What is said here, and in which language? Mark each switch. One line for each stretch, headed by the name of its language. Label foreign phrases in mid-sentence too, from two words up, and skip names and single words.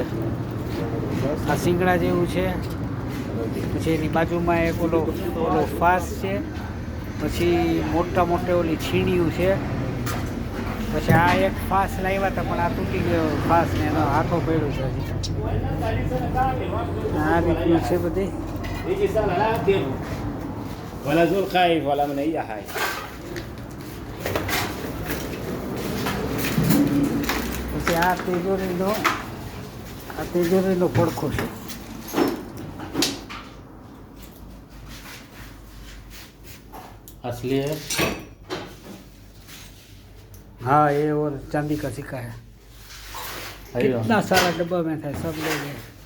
Gujarati: આ શિંગડા જેવું છે. પછી એની બાજુમાં એક ઓલો ફાસ છે. પછી મોટા ઓલી છીણીયું છે. પછી આ એક ફાસ લાવ્યા હતા પણ આ તૂટી ગયો ફાસ ને એનો હાથો પડ્યો છે હજી. આ રીતનું છે બધી.
Arabic: ولا زول خايف ولا من اي حاجه.
Gujarati: પછી આ તિજોરીનો પડખો છે.
Hindi: असली है? हाँ, ये और चांदी का सिक्का है. कितना सारा डब्बा में था, सब ले गए.